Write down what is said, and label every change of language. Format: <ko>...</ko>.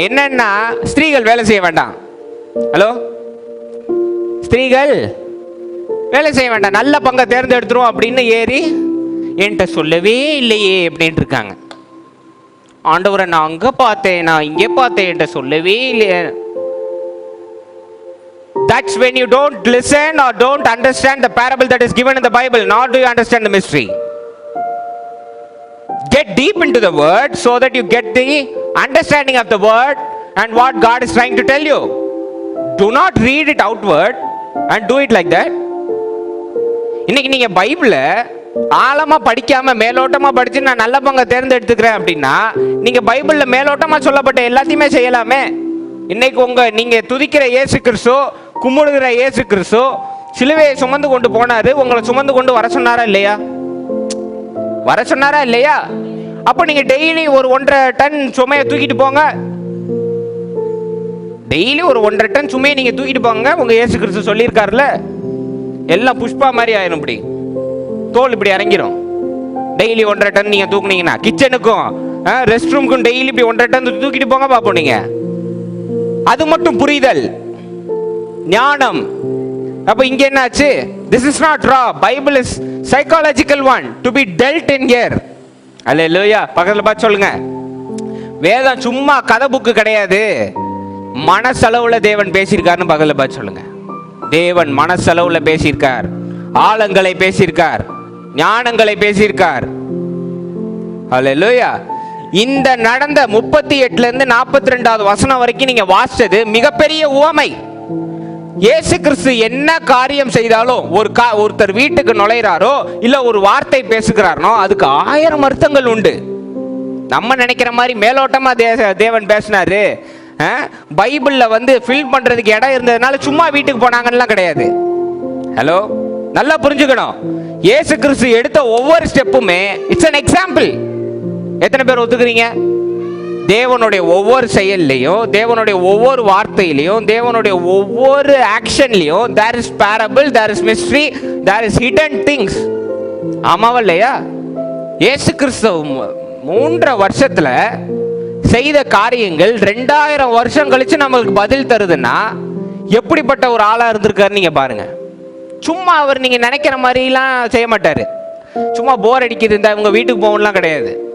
<ta>என்னன்னா, ஸ்திரீகள் வேலை செய்ய வேண்டாம். ஹலோ, ஸ்திரீகள் வேலை செய்ய வேண்டாம், நல்ல பங்கை தேர்ந்தெடுத்துரும் அப்படின்னு ஏறி என்கிட்ட சொல்லவே இல்லையே அப்படின்ட்டு இருக்காங்க. ஆண்டவரை நான் அங்கே பார்த்தேன், நான் இங்கே பார்த்தேன், என்கிட்ட சொல்லவே இல்லையே.</ta> <en>That's when you don't listen or don't understand the parable that is given in the Bible, nor do you understand the mystery. get deep into the word so that you get the understanding of the word and what God is trying to tell you. Do not read it outward and do it like that.</en> <ta>இன்னைக்கு நீங்க பைபிள ஆழமா படிக்காம மேலோட்டமா படிச்சு நான் நல்ல பங்கை தேர்ந்தெடுத்துக்கிறேன் அப்படின்னா நீங்க பைபிள்ல மேலோட்டமா சொல்லப்பட்ட எல்லாத்தையுமே செய்யலாமே. இன்னைக்கு நீங்க துதிக்கிற இயேசு கிறிஸ்து, கும்பிடுகிற இயேசு கிறிஸ்து சிலுவையை சுமந்து கொண்டு போனாரு, உங்களை சுமந்து கொண்டு வர சொன்னாரா இல்லையா? வர சொன்னாரா இல்லையா? அப்ப நீங்க டெய்லி ஒரு 1.5 டன் சுமையை தூக்கிட்டு போங்க. டெய்லி ஒரு 1.5 டன் சுமையை நீங்க தூக்கிட்டு போங்க. உங்க இயேசு கிறிஸ்து சொல்லியிருக்காருல்ல, எல்லாம் புஷ்பா மாதிரி ஆயிரும், இப்படி தோல் இப்படி இறங்கிரும். டெய்லி 1.5 டன் நீங்க தூக்குனீங்கன்னா கிச்சனுக்கும் ரெஸ்ட் ரூமுக்கும் டெய்லி இப்படி 1.5 டன் தூக்கிட்டு போங்க பாப்போம். நீங்க அது மட்டும் புரிதல், ஞானம். அப்ப இங்க என்னாச்சு?</ta> <en>This is not raw. Bible is psychological one to be dealt in here. Hallelujah.</en> <ta>பக்கத்துல பார்த்து சொல்லுங்க, வேதம் சும்மா கதை புக்கு கிடையாது, மனசளவுல தேவன் பேசியிருக்காருன்னு பக்கத்துல பார்த்து சொல்லுங்க. தேவன் மனசளவுல பேசியிருக்கார், ஆழங்களை பேசியிருக்கார், ஞானங்களை பேசியிருக்கார். Hallelujah. இந்த நடந்த 38ல இருந்து 42வது வசனம் வரைக்கும் நீங்க வாசிச்சது மிகப்பெரிய உவமை. இயேசு கிறிஸ்து என்ன காரியம் செய்தாலும், ஒருத்தர் வீட்டுக்கு நுழைறாரோ இல்ல ஒரு வார்த்தை பேசுகிறாரோ அதுக்கு 1000 அர்த்தங்கள் உண்டு. நம்ம நினைக்கிற மாதிரி மேலோட்டமா தேவன் பேசினாரு, பைபிள்ல ஃபில் பண்றதுக்கு இடம் இருந்ததுனால சும்மா வீட்டுக்கு போனாங்கன்னு கிடையாது. ஹலோ, நல்லா புரிஞ்சுக்கணும். இயேசு கிறிஸ்து எடுத்த ஒவ்வொரு ஸ்டெப்புமே</ta> <en>It's an example.</en> <ta>எத்தனை பேர் ஒத்துக்கிறீங்க? தேவனுடைய ஒவ்வொரு செயல்லையும், தேவனுடைய ஒவ்வொரு வார்த்தையிலையும், தேவனுடைய ஒவ்வொரு ஆக்ஷன்லையும்</ta> <en>there is parable, there is mystery, there is hidden things.</en> <ta>ஆமாவா இல்லையா? இயேசு கிறிஸ்து 3 வருஷத்துல செய்த காரியங்கள் 2000 வருஷம் கழிச்சு நமக்கு பதில் தருதுன்னா எப்படிப்பட்ட ஒரு ஆளா இருந்திருக்காரு நீங்க பாருங்க. சும்மா அவர் நீங்க நினைக்கிற மாதிரிலாம் செய்ய மாட்டாரு. சும்மா போர் அடிக்குது இந்த உங்க வீட்டுக்கு போகணும்லாம் கிடையாது.</ta>